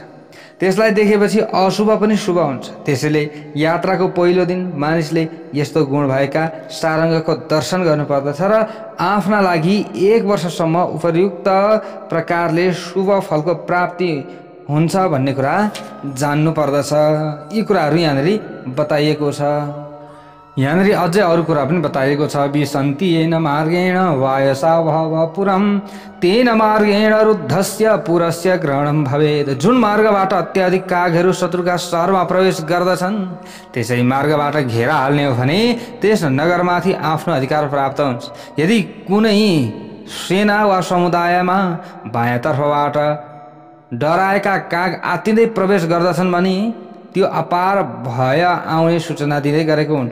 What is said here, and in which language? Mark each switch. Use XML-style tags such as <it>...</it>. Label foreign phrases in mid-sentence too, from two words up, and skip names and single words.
<ne>त्यसलाई देखेपछि अशुभ पनि शुभ हुन्छ। त्यसैले यात्राको पहिलो दिन मानिसले यस्तो गुण भएका सारङ्गको दर्शन गर्नुपर्दछ र आफ्ना लागि 1 वर्षसम्म उपयुक्त प्रकारले शुभ फलको प्राप्ति हुन्छ भन्ने कुरा जान्नु पर्दछ। यी कुराहरू यहाँनिर बताइएको छ। यहाँनिर अझै अरू कुरा पनि बताइएको छ।</ne> <sa>विसन्ति येन मार्गेण वायसा भवपुरम तेन मार्गेण रुद्धस्य पुरस्य ग्रहणम भवेत्।</sa> <ne>जुन मार्गबाट अत्याधिक कागहरू शत्रुका सहरमा प्रवेश गर्दछन् त्यसै मार्गबाट घेरा हाल्ने हो भने त्यस नगरमाथि आफ्नो अधिकार प्राप्त हुन्छ। यदि कुनै सेना वा समुदायमा बायाँतर्फबाट डराएका काग आत्तिँदै प्रवेश गर्दछन् भने त्यो अपार भय आउने सूचना दिँदै गरेको हुन्छ।</ne>